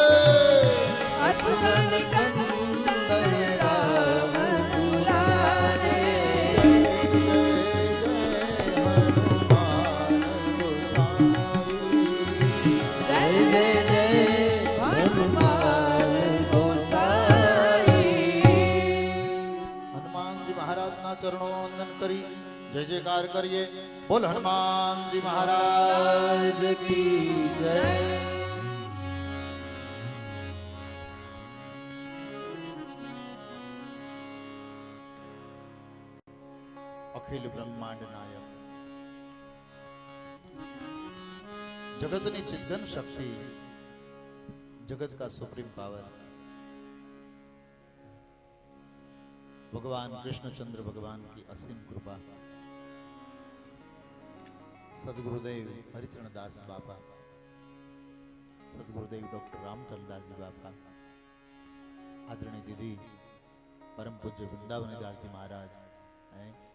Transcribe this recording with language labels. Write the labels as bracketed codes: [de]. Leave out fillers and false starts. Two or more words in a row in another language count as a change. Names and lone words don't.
[hi] असुर निकंदन राम दुलारे जय जय जय हनुमान गोसाई [gu] હનુમાનજી મહારાજના ચરણોં વંદન કરી જય જયકાર કરીએ બોલ હનુમાનજી મહારાજ [hi] राज की जय [gu] અખિલ બ્રહ્માંડ નાયક જગતની ચિદઘન શક્તિ [hi] जगत का [en] supreme power [hi] भगवान कृष्णचंद्र भगवान की असीम कृपा सदगुरुदेव हरिचरण दास बाबा सदगुरुदेव डॉक्टर रामचंद्रदास जी बाबा आदरणीय दीदी परम पूज्य वृंदावन दास जी महाराज हैं